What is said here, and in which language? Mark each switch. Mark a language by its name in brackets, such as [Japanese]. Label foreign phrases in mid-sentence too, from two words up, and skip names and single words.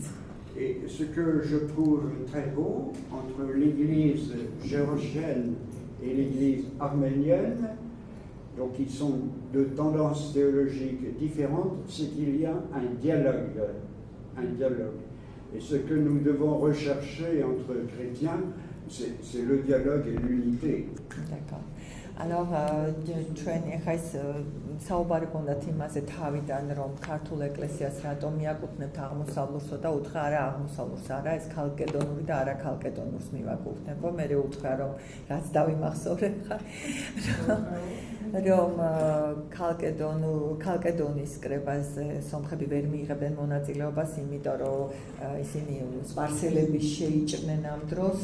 [French] Et ce que je trouve très beau entre l'église géorgienne et l'église arménienne, donc ils sont de tendances théologiques différentes, c'est qu'il y a un dialogue. Et ce que nous devons rechercher entre chrétiens, c'est le dialogue et l'unité. D'accord. Alors, [Georgian] ჩვენ ეხა ეს საუბარი გქონდათ იმაზე თავიდან, რომ ქართულ ეკლესიას რატომ მიაკუთვნებთ აღმოსავლურსო და უთხრა არა აღმოსავლურს არა, ეს ქალკედონური და არა ქალკედონურს მივაკუთვნებო. მე უთხრა რომ რაც დავიმახსოვრე ხა რომ ქალკედონის კრებაზე სომხები ვერ მიიღებდნენ მონაწილეობას, იმიტომ რომ ისინი სპარსელები შეიჭრნენ ამ დროს.